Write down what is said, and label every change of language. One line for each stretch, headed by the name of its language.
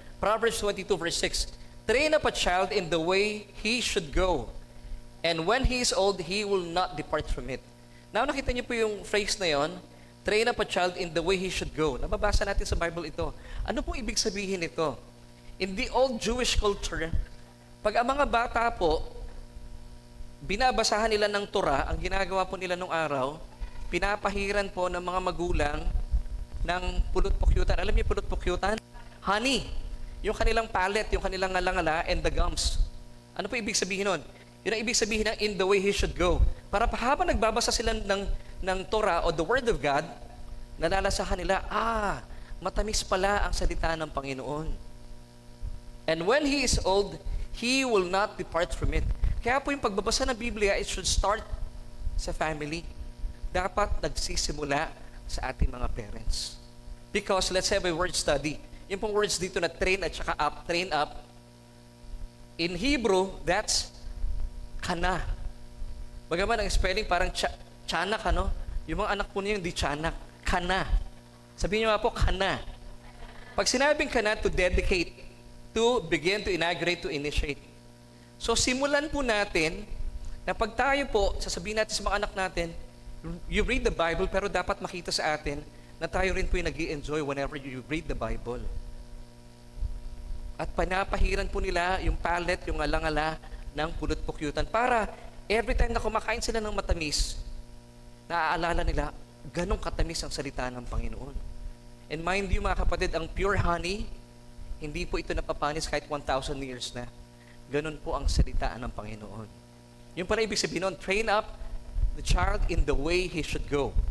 English: Proverbs 22 verse 6, train up a child in the way he should go, and when he is old, he will not depart from it.
Filipino: Now, nakita niyo po yung phrase na yon,
English: train up a child in the way he should go.
Filipino: Nababasa natin sa Bible ito. Ano pong ibig sabihin ito?
English: In the old Jewish culture,
Filipino: pag ang mga bata po, binabasahan nila ng Torah, ang ginagawa po nila nung araw, pinapahiran po ng mga magulang ng pulot-pukyutan. Alam niyo pulot-pukyutan? Honey. Yung kanilang palate, yung kanilang ngala-ngala, and the gums. Ano po ibig sabihin nun? Yun ang ibig sabihin ng
English: in the way he should go.
Filipino: Para habang nagbabasa sila ng Torah o
English: the Word of God,
Filipino: nalalasahan nila, matamis pala ang salita ng Panginoon.
English: And when he is old, he will not depart from it.
Filipino: Kaya po yung pagbabasa ng Biblia,
English: it should start
Filipino: sa family. Dapat nagsisimula sa ating mga parents.
English: Because let's have a word study.
Filipino: Yung pong words dito na train at saka up,
English: train up. In Hebrew, that's kana.
Filipino: Bagaman ang spelling parang tiyanak, ano? Yung mga anak po niya hindi tiyanak. Kana. Sabihin niyo nga po, kana. Pag sinabing
English: kana, to dedicate, to begin, to inaugurate, to initiate.
Filipino: So simulan po natin na pag tayo po, sasabihin natin sa mga anak natin,
English: you read the Bible,
Filipino: pero dapat makita sa atin na tayo rin po yung nag-i-enjoy
English: whenever you read the Bible.
Filipino: At panapahiran po nila yung palate, yung alangala ng pulot-pukyutan para every time na kumakain sila ng matamis, naaalala nila, ganong katamis ang salita ng Panginoon.
English: And mind you
Filipino: mga kapatid, ang pure honey, hindi po ito napapanis kahit 1,000 years na. Ganon po ang salita ng Panginoon. Yung pala ibig sabihin nun,
English: train up the child in the way he should go.